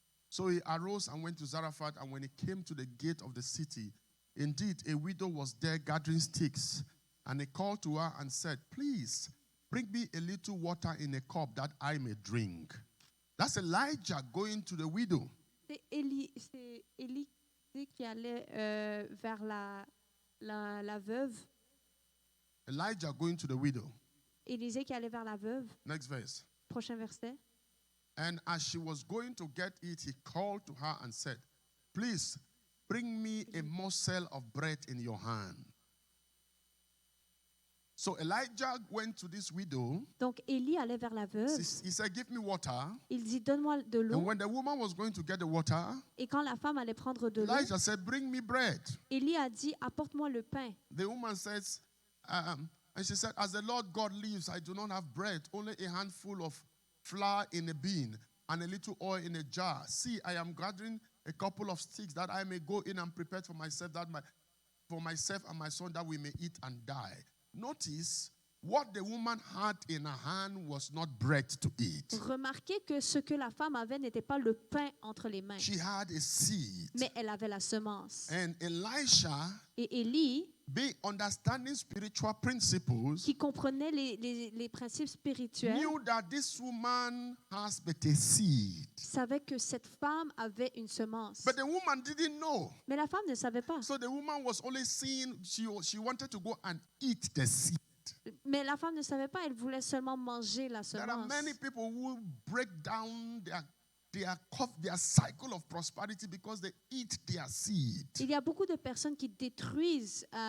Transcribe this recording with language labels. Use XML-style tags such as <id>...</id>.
<en>So he arose and went to Zarephath, and when he came to the gate of the city, indeed a widow was there gathering sticks. And he called to her and said, please, bring me a little water in a cup that I may drink. That's Elijah going to the widow.</en> <fr>C'est Élie qui allait vers la veuve.</fr> <en>Elijah going to the widow.</en> <fr>Élisée qui allait vers la veuve.</fr> <en>Next verse.</en> <fr>Prochain verset.</fr> <en>And as she was going to get it, he called to her and said, please, bring me a morsel of bread in your hand. So Elijah went to this widow.</en> <fr>Donc Élie allait vers la veuve.</fr> <en>He said, give me water.</en> <fr>Il dit, donne-moi de</fr> <en>And</en> <fr>l'eau.</fr> <en>when the woman was going to get the water,</en> <fr>Et quand la femme allait prendre de l'eau,</fr> <en>Elijah said, bring me bread.</en> <fr>Élie a dit, apporte-moi le pain.</fr> <en>The woman says, and she said, as the Lord God lives, I do not have bread, only a handful of flour in a bin and a little oil in a jar. See, I am gathering a couple of sticks that I may go in and prepare for myself for myself and my son that we may eat and die. Notice what the woman had in her hand was not bread to eat.</en> <fr>Remarquez que ce que la femme avait n'était pas le pain entre les mains,</fr> <en>She had a seed.</en> <fr>mais elle avait la semence.</fr> <en>And Elisha,</en> <fr>Et Élie,</fr> <en>being understanding spiritual principles,</en> <fr>qui comprenait les principes spirituels,</fr> <en>knew that this woman has but a seed.</en> <fr>savait que cette femme avait une semence.</fr> <en>But the woman didn't know.</en> <fr>Mais la femme ne savait pas.</fr> <en>So the woman was only seeing, she wanted to go and eat the seed.</en> <fr>Mais la femme ne savait pas, elle voulait seulement manger la</fr> <en>There are</en> <fr>semence.</fr> <en>many people who break down their cycle of prosperity because they eat their seed.</en> <fr>Il y a beaucoup de personnes qui détruisent</fr>